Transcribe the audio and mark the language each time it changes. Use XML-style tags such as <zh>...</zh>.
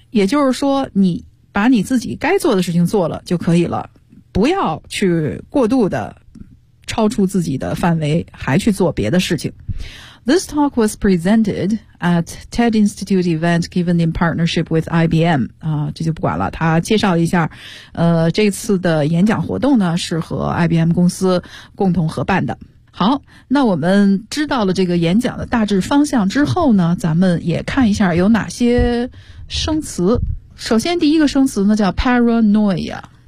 <zh>也就是说你把你自己该做的事情做了就可以了。不要去过度的超出自己的范围还去做别的事情。</zh> <en>This talk was presented at TED Institute event given in partnership with IBM.</en> <zh>这就不管了。他介绍一下，这次的演讲活动呢是和 IBM 公司共同合办的。好，那我们知道了这个演讲的大致方向之后呢，咱们也看一下有哪些生词。首先第一个生词呢叫 paranoia。</zh>